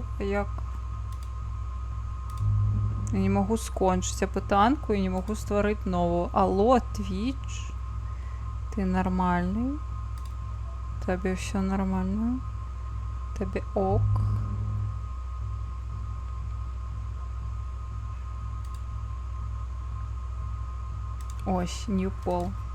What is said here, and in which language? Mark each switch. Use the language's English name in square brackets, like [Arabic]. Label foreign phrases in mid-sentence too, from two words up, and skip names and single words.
[Ukrainian] А як? [Russian] Я не могу скончить питанку и не могу створить новую. Алло, Twitch. Ты нормальный? Тебе все нормально? Тебе ок? [Ukrainian] Ось, [English] New Poll.